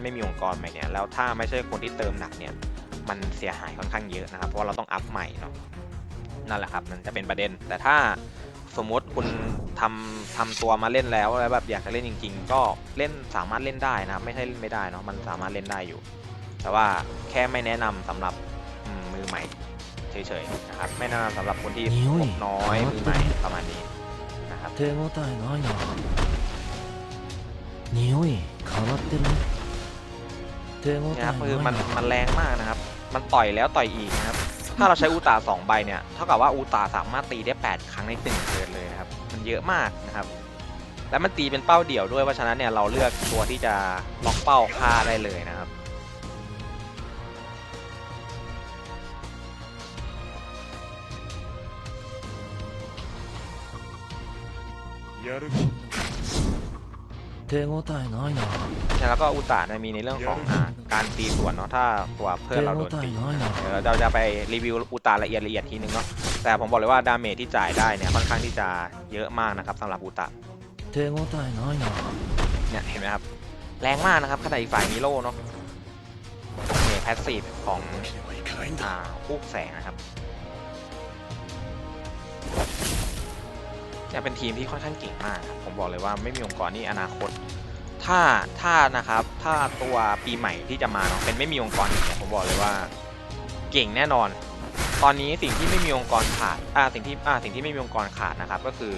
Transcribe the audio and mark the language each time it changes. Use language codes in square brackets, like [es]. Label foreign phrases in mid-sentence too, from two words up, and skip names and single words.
[th] ไม่มีองค์กรใหม่เนี่ยแล้วถ้าไม่ใช่คนที่เติมหนักเนี่ยมันเสียหายค่อนข้างเยอะนะครับเพราะว่าเราต้องอัพใหม่เนาะนั่นแหละครับมันจะเป็นประเด็นแต่ถ้าสมมติคุณทำตัวมาเล่นแล้วแบบอยากจะเล่นจริงๆก็เล่นสามารถเล่นได้นะครับไม่ใช่เล่นไม่ได้เนาะมันสามารถเล่นได้อยู่ แต่ว่าแค่ไม่แนะนำสำหรับมือใหม่เฉยๆนะครับไม่แนะนำสำหรับคนที่งบน้อยมือใหม่ประมาณนี้นะครับ [ja] 手応えないな匂い変わってるね手応え [th] เนี่ยครับคือ [ja] ない [th] มัน [ja] な [th] แรงมากนะครับมันต่อยแล้วต่อยอีกนะครับถ้าเราใช้อูตา2ใบเนี่ยเท่ากับว่าอูตาสามารถตีได้8ครั้งใน1เทิร์นเลยนะครับมันเยอะมากนะครับแล้วมันตีเป็นเป้าเดี่ยวด้วยเพราะฉะนั้นเนี่ยเราเลือกตัวที่จะล็อกเป้าฆ่าได้เลยนะครับ [ja] 手応えないな [th] แล้วก็อุตะเนี่ยมีในเรื่องของการตีสวนเนาะถ้าตัวเพื่อนเราโดนตีเดี๋ยวเราจะไปรีวิวอุตะละเอียดทีนึงเนาะแต่ผมบอกเลยว่าดาเมจที่จ่ายได้เนี่ยค่อนข้างที่จะเยอะมากนะครับสำหรับอุตะ [ja] 手応えないな [th] เนี่ยเห็นไหมครับแรงมากนะครับขณะอีกฝ่ายมีโล่เนาะเนี่ยแพสซีฟของฮูกแสงนะครับจะเป็นทีมที่ค่อนข้างเก่งมากครับผมบอกเลยว่าไม่มีองค์กรนี่อนาคตถ้านะครับถ้าตัวปีใหม่ที่จะมาเนาะเป็นไม่มีองค์กรเนี่ยผมบอกเลยว่าเก่งแน่นอน ตอนนี้สิ่งที่ไม่มีองค์กรขาดสิ่งที่ไม่มีองค์กรขาดนะครับก็คือ